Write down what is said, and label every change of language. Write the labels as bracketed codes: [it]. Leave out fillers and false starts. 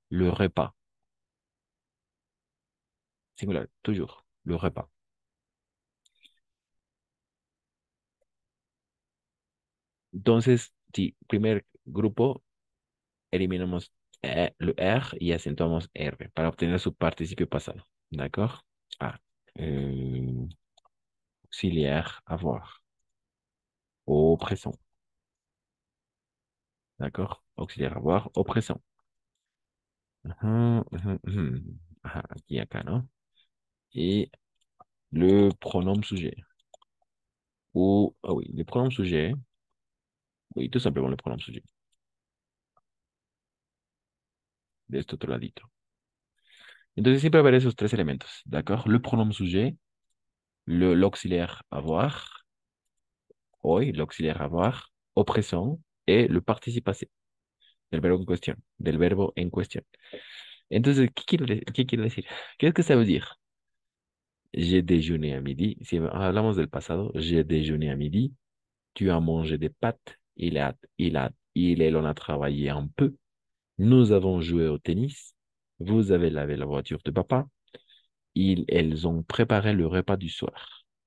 [fr] Le repas, singular, toujours, le repas. [es] Entonces, sí, primer grupo, eliminamos le R y acentuamos R para obtener su participio pasado, ¿d'accord? Ah, euh, [fr] auxiliaire avoir. Au présent. D'accord? Auxiliaire avoir au présent. Ah, [es] aquí, acá, ¿no? [fr] Et le pronom sujet. Ou, ah oui, le pronom sujet. Oui, tout simplement le pronom sujet. [es] De este otro ladito. Entonces siempre va a haber esos tres elementos, ¿d'accord? [fr] Le pronom sujet, l'auxiliaire avoir, hoy, l'auxiliaire avoir, au présent, et le participe passé [es] del verbo en cuestión, [fr] del verbo en cuestión. [es] Entonces, qué quiere decir? [fr] ¿Qué es que ça veut dire? J'ai déjeuné à midi. [es] Si hablamos del pasado, [fr] j'ai déjeuné à midi. Tu as mangé des pâtes. Il en a travaillé un peu. Nous avons joué au tennis. Vous avez lavé la voiture de papa. Elles ont préparé le repas du soir.